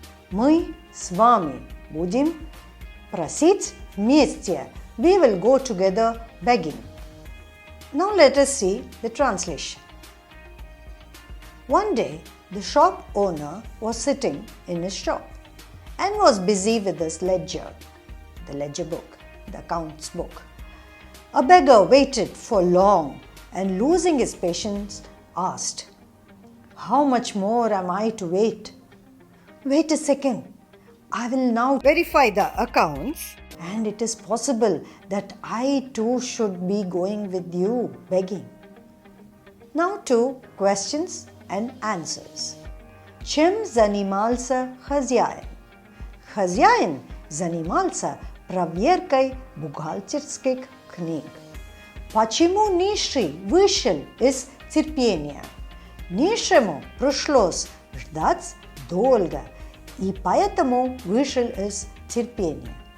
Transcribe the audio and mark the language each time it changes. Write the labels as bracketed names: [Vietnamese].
[Russian] Мы с вами будем просить вместе. [English] We will go together begging. Now let us see the translation. One day, the shop owner was sitting in his shop and was busy with his ledger, the ledger book, the accounts book. A beggar waited for long and, losing his patience, asked, "How much more am I to wait?" "Wait a second. I will now verify the accounts, and it is possible that I too should be going with you begging." Now to questions and answers. [Russian] Чем занимался хозяин? Хозяин занимался проверкой бухгалтерских книг. Почему нищий вышел из терпения? Нищему пришлось ждать долго, и поэтому вышел из терпения.